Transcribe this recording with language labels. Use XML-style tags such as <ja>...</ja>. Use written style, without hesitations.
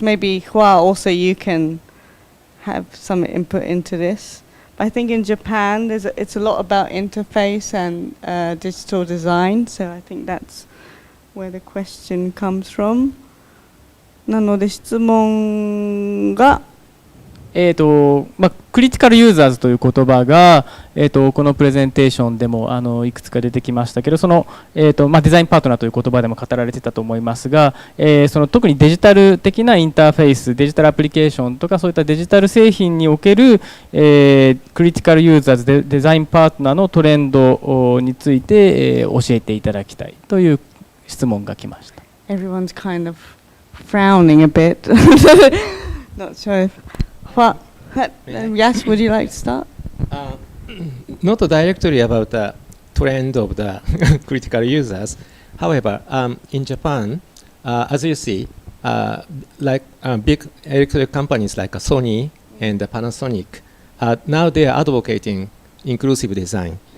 <en>Maybe Hua, also you can have some input into this. But I think in Japan, it's a lot about interface and digital design, so I think that's where the question comes from.</en> <ja>なので質問がクリティカルユーザーズという言葉が、このプレゼンテーションでもいくつか出てきましたけど、その、デザインパートナーという言葉でも語られてたと思いますが、その特にデジタル的なインターフェース、デジタルアプリケーションとかそういったデジタル製品における、クリティカルユーザーズデザインパートナーのトレンドについて、教えていただきたいという質問が来ました。</ja> <en>Everyone's kind of frowning a bit. Not sure if what yes, would you like to start? Not directly about the trend of the critical users. However, in Japan, as you see, like big electronic companies like Sony and Panasonic, now they are advocating inclusive design.</en>